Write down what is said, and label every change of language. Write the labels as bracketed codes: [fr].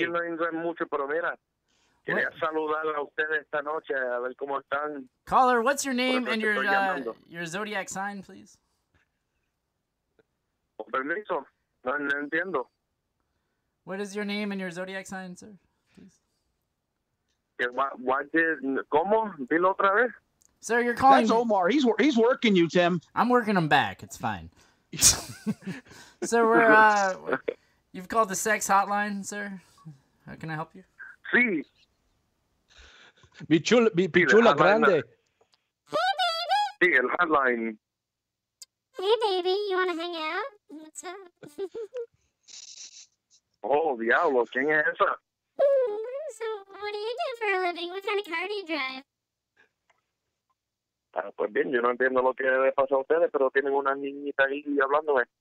[es] Yo no entiendo mucho, pero mira, quería saludar a ustedes esta noche, a ver cómo están. [en] Caller, what's your name and your zodiac sign, please? [es] Con permiso, no entiendo. [en] What is your name and your zodiac sign, sir? Please. [es] ¿Cómo? Dilo otra vez. [en] Sir, you're calling. That's Omar. He's working you, Tim. I'm working him back. It's fine. So you've called the sex hotline, sir. How can I help you? [es] Sí. Pichula grande. Sí, el hotline. [en] Hey, baby, you want to hang out? What's up? [es] Oh, diablo, ¿quién es esa? [en] So, what do you do for a living? What kind of car do you drive? [es] Pues bien, yo no entiendo lo que le pasa a ustedes, pero tienen una niñita ahí hablándome.